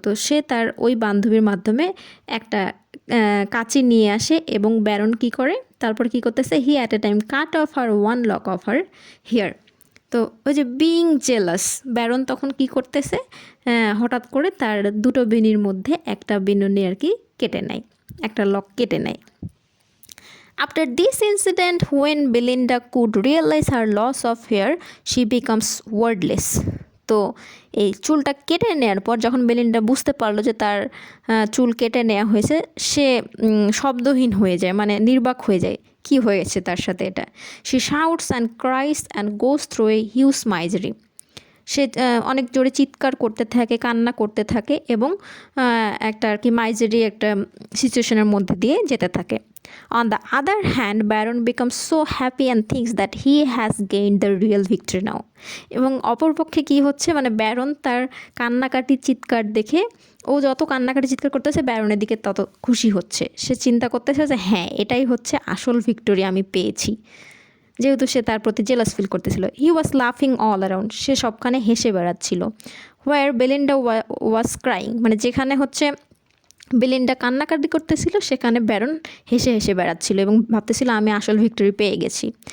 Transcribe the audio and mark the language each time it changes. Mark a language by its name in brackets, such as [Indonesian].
[Bangla] তো সে তার ওই বান্ধবীর মাধ্যমে একটা কাঁচি নিয়ে আসে এবং ব্যারন কি করে তারপর কি করতেছে, [English] He at a time cut off her one lock of her hair. [Bangla] তো ওই যে বিং জেলাস ব্যারন তখন কি করতেছে, হঠাৎ করে তার দুটো বেনির মধ্যে একটা বেনুনি আর কি কেটে নেয়, একটা লক কেটে নেয়। [English] After this incident, when Belinda could realize her loss of hair, she becomes wordless. [Bangla] তো এই চুলটা কেটে নেওয়ার পর যখন বেলিন্ডা বুঝতে পারলো যে তার চুল কেটে নেওয়া হয়েছে, সে শব্দহীন হয়ে যায়, মানে নির্বাক হয়ে যায় কি হয়েছে তার সাথে এটা। [English] She shouts and cries and goes through a huge misery. [Bangla] সে অনেক জোরে চিৎকার করতে থাকে, কান্না করতে থাকে এবং একটা আর কি মাইজারি একটা সিচুয়েশনের মধ্যে দিয়ে যেতে থাকে। [English] On the other hand, Baron becomes so happy and thinks that he has gained the real victory now. [Bangla] এবং অপরপক্ষে কি হচ্ছে, মানে ব্যারন তার কান্নাকাটি চিৎকার দেখে, ও যত কান্নাকাটি চিৎকার করতেছে ব্যারনের দিকে তত খুশি হচ্ছে। সে চিন্তা করতেছে যে হ্যাঁ এটাই হচ্ছে আসল ভিক্টোরি আমি পেয়েছি, যেহেতু সে তার প্রতি জেলাস ফিল করতেছিল। [English] হি ওয়াজ লাফিং all around, [Bangla] সে সবখানে হেসে বেড়াচ্ছিল। [English] where Belinda was crying, [Bangla] মানে যেখানে হচ্ছে বেলিন্ডা কান্নাকাটি করতেছিল সেখানে ব্যারন হেসে হেসে বেড়াচ্ছিল এবং ভাবতেছিল আমি আসল ভিক্টোরি পেয়ে গেছি।